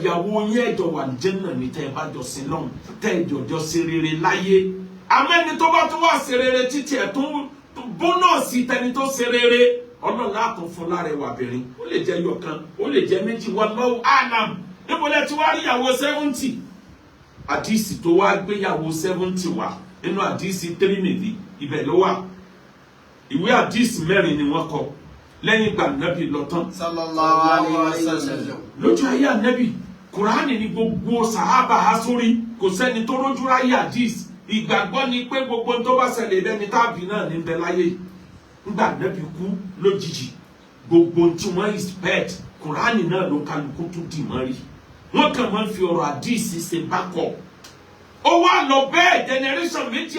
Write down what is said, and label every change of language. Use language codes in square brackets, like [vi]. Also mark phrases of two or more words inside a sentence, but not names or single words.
[yo] ìyàwó yẹn ẹ̀jọ̀ wà Jánnà ní tẹ́ ẹ bá jọ sí lọ́hùn tẹ́ ẹ jọjọ ṣe rere láyé àmọ́ ẹni tó bá tún wá ṣe rere títí ẹ̀ tó bónọ́ọ̀sì tẹni tó ṣe rere ọlọ́lá àtún fún lárẹwà bìnrin ó lè jẹ́ yọkan ó lè jẹ́ méjì [ar] والله أعلم [yo] níbo lẹ ti wá rí ìyàwó 70 àdìsí tó wá gbéyàwó 70 wá nínú àdìsí Tirmidhi ibẹ̀ ló wà ìwé àdìsí 4 ni wọ́n kọ lẹ́yìn ìgbà Nábì lọ tán [ar] صلى الله عليه وسلم [yo] lójú ayé Ànábì Kùránì ní gbogbo sàhábà há sórí kò sẹ́ni tó rójú ráyé àdìsí ìgbàgbọ́ ni pé gbogbo tó bá ṣẹlẹ̀ lẹ́ni tàbí náà ní bẹ láyé nígbà Nábì kú lójijì gbogbo tí wọ́n expect Kùránì náà ló kálukú tó dì mọ́ rí wọ́n kàn máa ń fi ọ̀rọ̀ àdìsí ṣe bákọ̀ ó wá lọ bẹ́ẹ̀ generation 2